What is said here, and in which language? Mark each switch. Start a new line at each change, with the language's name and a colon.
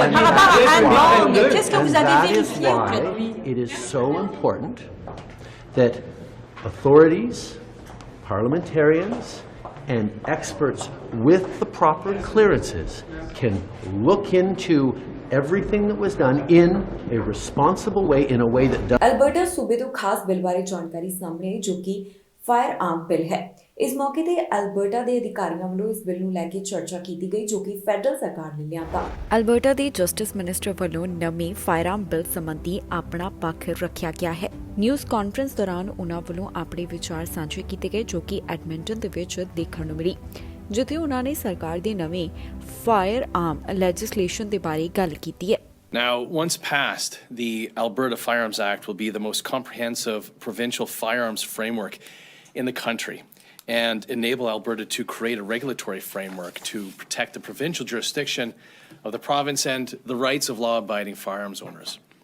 English: And that is why it is so important that authorities, parliamentarians, and experts with the proper clearances can look into everything that was done in a responsible way, in a way that does.
Punjabi: Alberta ਸੂਬੇ ਤੋਂ ਖਾਸ bill ਬਾਰੇ ਜਾਣਕਾਰੀ ਸਾਹਮਣੇ ਆਈ ਜੋ ਕਿ fire ਆਰਮ bill ਹੈ। ਇਸ ਮੌਕੇ ਤੇ ਅਲਬਰਟਾ ਦੇ ਅਧਿਕਾਰੀਆਂ ਵੱਲੋਂ ਇਸ ਬਿੱਲ ਨੂੰ ਲੈ ਕੇ ਚਰਚਾ ਕੀਤੀ ਗਈ ਜੋ ਕਿ ਫੈਡਰਲ ਸਰਕਾਰ ਨੇ ਲਿਆਂਦਾ। ਅਲਬਰਟਾ ਦੇ ਜਸਟਿਸ ਮਿਨਿਸਟਰ ਵੱਲੋਂ ਨਵੇਂ ਫਾਇਰ ਆਰਮ ਬਿੱਲ ਸੰਬੰਧੀ ਆਪਣਾ ਪੱਖ ਰੱਖਿਆ ਗਿਆ ਹੈ। ਨਿਊਜ਼ ਕਾਨਫਰੰਸ ਦੌਰਾਨ ਉਨ੍ਹਾਂ ਵੱਲੋਂ ਆਪਣੇ ਵਿਚਾਰ ਸਾਂਝੇ ਕੀਤੇ ਗਏ ਜੋ ਕਿ ਐਡਮਿੰਟਨ ਦੇ ਵਿੱਚ ਦੇਖਣ ਨੂੰ ਮਿਲੀ, ਜਿੱਥੇ ਉਨ੍ਹਾਂ ਨੇ ਸਰਕਾਰ ਦੇ ਨਵੇਂ ਫਾਇਰ ਆਰਮ ਲੈਜਿਸਲੇਸ਼ਨ ਦੇ ਬਾਰੇ ਗੱਲ ਕੀਤੀ ਹੈ।
English: Now, once passed, the Alberta Firearms Act will be the most comprehensive provincial firearms framework in the country and enable Alberta to create a regulatory framework to protect the provincial jurisdiction of the province and the rights of law-abiding firearms owners.